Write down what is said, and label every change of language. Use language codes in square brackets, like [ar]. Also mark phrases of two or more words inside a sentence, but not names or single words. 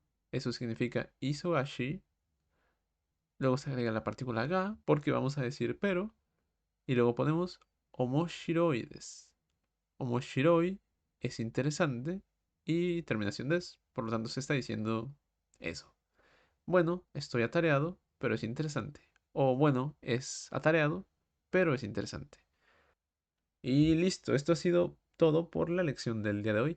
[es] Eso significa isogashi. Luego se agrega la partícula ga porque vamos a decir pero. Y luego ponemos [ja] 面白いです. [es] Omoshiroi es interesante y terminación des. Por lo tanto se está diciendo eso. Bueno, estoy atareado, pero es interesante. O bueno, es atareado, pero es interesante. Y listo, esto ha sido todo por la lección del día de hoy.